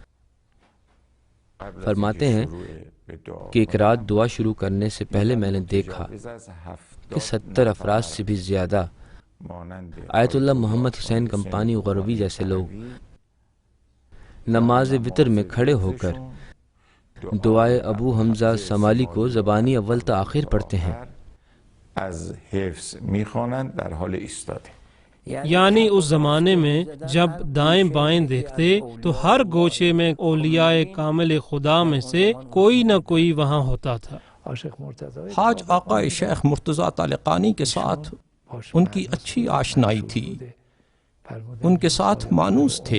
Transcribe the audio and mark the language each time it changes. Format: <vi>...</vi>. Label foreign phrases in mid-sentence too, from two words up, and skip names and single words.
<ur>فرماتے ہیں کہ ایک رات دعا شروع کرنے سے پہلے میں نے دیکھا کہ 70 افراد سے بھی زیادہ آیت اللہ محمد حسین کمپانی غروی جیسے لوگ نماز وتر میں کھڑے ہو کر دعائے ابو حمزہ سمالی کو زبانی اول تا آخر پڑھتے ہیں۔</ur> <fa>از حفظ میخوانند در حال ایستاده۔</fa> <ur>یعنی اس زمانے میں جب دائیں بائیں دیکھتے تو ہر گوشے میں اولیاء کامل خدا میں سے کوئی نہ کوئی وہاں ہوتا تھا۔ حاج آقا شیخ مرتضیٰ طالقانی کے ساتھ ان کی اچھی آشنائی تھی، ان کے ساتھ مانوس تھے۔</ur>